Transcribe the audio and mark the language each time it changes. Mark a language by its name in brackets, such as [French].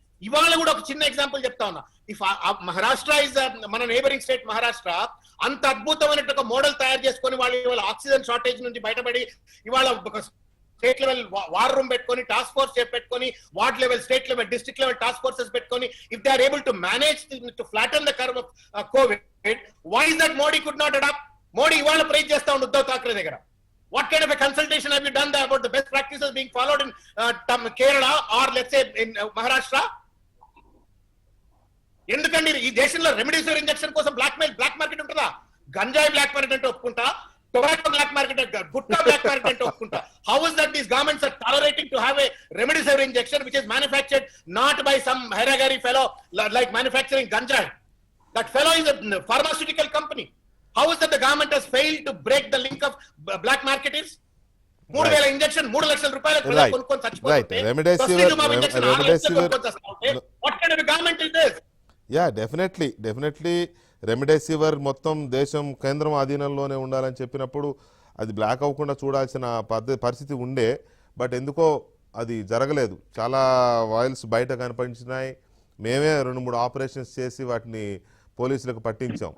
[Telugu] ఇవాళ కూడా ఒక చిన్న ఎగ్జాంపుల్ చెప్తా ఉన్నా. ఇఫ్ మహారాష్ట్ర ఇస్ మన నేబరింగ్ స్టేట్, మహారాష్ట్ర అంత అద్భుతమైన ఒక మోడల్ తయారు చేసుకొని వాళ్ళు ఇవాళ ఆక్సిజన్ షార్టేజ్ నుంచి బయటపడి ఇవాళ స్టేట్ లెవెల్ వార్ రూమ్ పెట్టుకొని, టాస్క్ ఫోర్స్ పెట్టుకొని, ward level, state level, district level task forces పెట్టుకొని, [English] If they are able to manage to flatten the curve of Covid, why is that Modi could not adapt? [Telugu] Modi ఇవాళ praise చేస్తా ఉండు ఉద్ధవ్ ఠాక్రే దగ్గర. [English] What kind of a consultation have you done about the best practices being followed in Kerala or let's say in Maharashtra? [Telugu] ఎందుకండి ఈ దేశంలో remdesivir injection కోసం black market ఉంటుందా? గంజాయి బ్లాక్ మార్కెట్ అంటే ఒప్పుకుంటా, tobacco black market, gutka black market అంటే ఒప్పుకుంటా. [English] How is that these governments are tolerating to have a remdesivir injection which is manufactured not by some haragari fellow like manufacturing ganjai? That fellow is a pharmaceutical company. How is that the government has failed to break the link of black marketers? [Telugu] 3000 injection 3 లక్షల రూపాయలు ప్రజలు [English] Right. [Telugu] కొనుక్కొని [English] Right. [Telugu] చచ్చిపోతుంటే [English] Remdesivir- [Telugu] Tocilizumab injection 6 లక్షలు [English] Remdesivir- [Telugu] కొనుక్కొని చస్తుంటే [English] what kind of a government is this? [Telugu] Yeah definitely remdesivir మొత్తం దేశం కేంద్రం ఆధీనంలోనే ఉండాలని చెప్పినప్పుడు అది బ్లాక్ అవ్వకుండా చూడాల్సిన పరిస్థితి ఉండే. బట్ ఎందుకో అది జరగలేదు. చాలా వాయిల్స్ బయట కనిపించినాయి. మేమే 2-3 ఆపరేషన్స్ చేసి వాటిని పోలీసులకు పట్టించాం.